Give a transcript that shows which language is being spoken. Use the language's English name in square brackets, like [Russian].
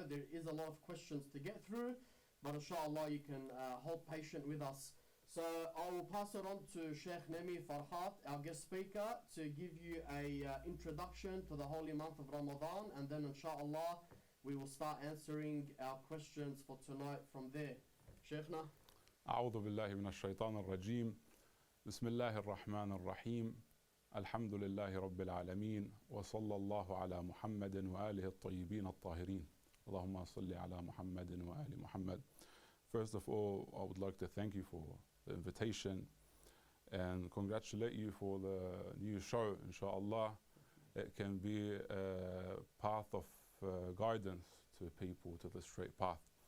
[English] There is a lot of questions to get through, but inshallah you can hold patient with us. So I will pass it on to Sheikh Nami Farhat, our guest speaker, to give you a introduction to the holy month of Ramadan, and then inshallah we will start answering our questions for tonight from there. Sheikhna. [Arabic] أعوذ بالله من الشيطان الرجيم. بسم الله الرحمن الرحيم. الحمد لله رب العالمين وصلى الله على محمد وآله الطيبين الطاهرين. اللهم صل على محمد وآل محمد. [English] First of all, I would like to thank you for the invitation and congratulate you for the new show. Inshallah, it can be a path of guidance to people to the straight path.